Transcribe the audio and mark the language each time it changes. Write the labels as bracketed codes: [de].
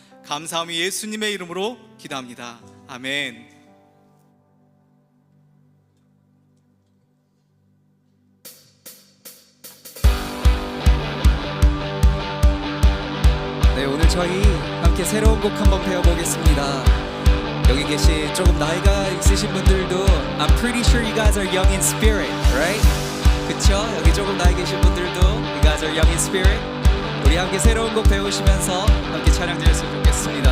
[ko] 감사함이 예수님의 이름으로 기도합니다. 아멘. 네, 오늘 저희 함께 새로운 곡 한번 배워보겠습니다. 여기 계신 조금 나이가 있으신 분들도 [en] I'm pretty sure you guys are young in spirit, right? [ko] 그쵸? 여기 조금 나이 계신 분들도 [en] You guys are young in spirit. [ko] 우리 함께 새로운 곡 배우시면서 함께 찬양 드렸으면 좋겠습니다.